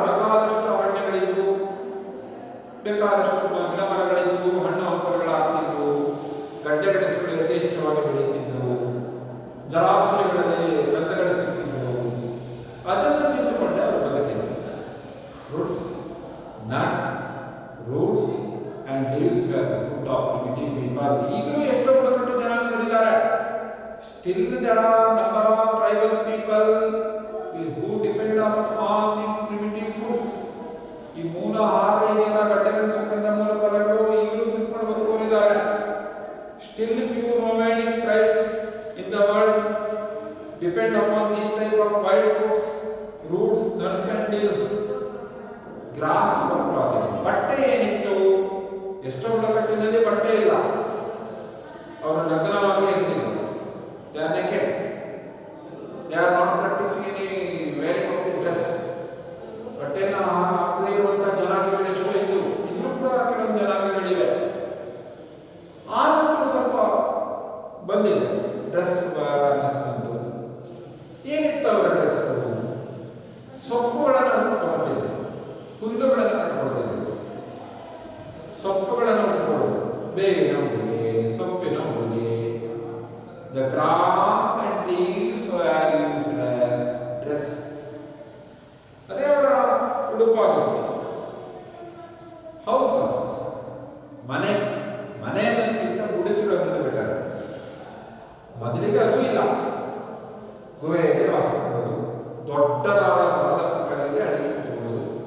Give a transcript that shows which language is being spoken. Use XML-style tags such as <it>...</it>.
<kn>ಬೇಕಾದಷ್ಟು ಅರಣ್ಯಗಳಿದ್ದು, ಬೇಕಾದಷ್ಟು ಗಿಡ ಮರಗಳಿದ್ದು, ಹಣ್ಣು ಹಂಪಲುಗಳಾಗ್ತಿದ್ವು, ಗಡ್ಡೆ ಗೆಣಸುಗಳು ಯಥೇಚ್ಛವಾಗಿ ಬೆಳೆಯುತ್ತಿದ್ದವು, ಜಲಾಶಯಗಳಲ್ಲಿ ಕಂದಗಳು ಸಿಗ್ತಿದ್ದವು. ಅದನ್ನು ತಿಂದುಕೊಂಡೆ ಅವರು ಬದುಕಿದರು.</kn> <en>Fruits, nuts, roots and leaves were the food of primitive people.</en> <kn>ಈಗಲೂ ಎಷ್ಟೋ ಬುಡಕಟ್ಟು ಜನಾಂಗದವರಿದ್ದಾರೆ.</kn> <en>Still there are number of tribal people who depend upon these primitive foods.</en> <kn>ಈ ಮೂಲ ಆಹಾರ ಏನೆಲ್ಲ ಗಡ್ಡೆಗಳು, ಸುಗಂಧ ಮೂಲ ಫಲಗಳು ಈಗಲೂ ತಿಳ್ಕೊಂಡು ಬದುಕೋರಿದ್ದಾರೆ.</kn> <en>Still few nomadic tribes in the world depend upon these type of wild foods, roots, nuts and leaves, grass for clothing.</en> <kn>ಬಟ್ಟೆ ಏನಿತ್ತು, ಎಷ್ಟೋ ಬುಡಕಟ್ಟಿನಲ್ಲಿ ಬಟ್ಟೆ ಇಲ್ಲ, ಅವರು ನಗ್ನವಾಗಿ ಇರ್ತಿದ್ರು.</kn> <en>They are naked. They are not practicing any wearing of the dress.</en> <kn>ಬಟ್ಟೆಯನ್ನು ಹಾಕದೇ ಇರುವಂಥ ಜನಾಂಗಗಳು ಎಷ್ಟೋ ಇದ್ದು, ಈಗಲೂ ಕೂಡ ಕೆಲವೊಂದು ಜನಾಂಗಗಳಿವೆ. ಆ ನಂತರ ಸ್ವಲ್ಪ ಬಂದಿದೆ ಡ್ರೆಸ್ ಅವೇರ್ನೆಸ್ ಬಂತು. ಏನಿತ್ತು ಅವರ ಡ್ರೆಸ್? ಸೊಪ್ಪುಗಳನ್ನು ತಗೊಳ್ತಿದ್ರು, ಹುಲ್ಲುಗಳನ್ನು ಕಟ್ಕೊಳ್ತಿದ್ರು. ಸೊಪ್ಪುಗಳನ್ನು ಉಟ್ಕೊಳ್ಳೋದು, ಬೇವಿನ ಉಡುಗೆ, ಸೊಪ್ಪಿನ ಉಡುಗೆ.</kn> <en>The grass and leaves were used as dress.</en> <kn>ಅದೇ ಅವರ ಉಡುಪಾಗಿತ್ತು. ಹೌಸಸ್, ಮನೆ, ಮನೆಯನ್ನಕ್ಕಿಂತ ಗುಡಿಸಲನ್ನು ಬೆಟರ್. ಮೊದಲಿಗೆ ಅದು ಇಲ್ಲ. ಗುಹೆಯಲ್ಲಿ ವಾಸ ಮಾಡೋದು, ದೊಡ್ಡದಾದ ಮರದ ಪಕ್ಕದಲ್ಲಿ ಅಡಿಗೆ ಇಟ್ಟುಕೊಳ್ಳೋದು.</kn>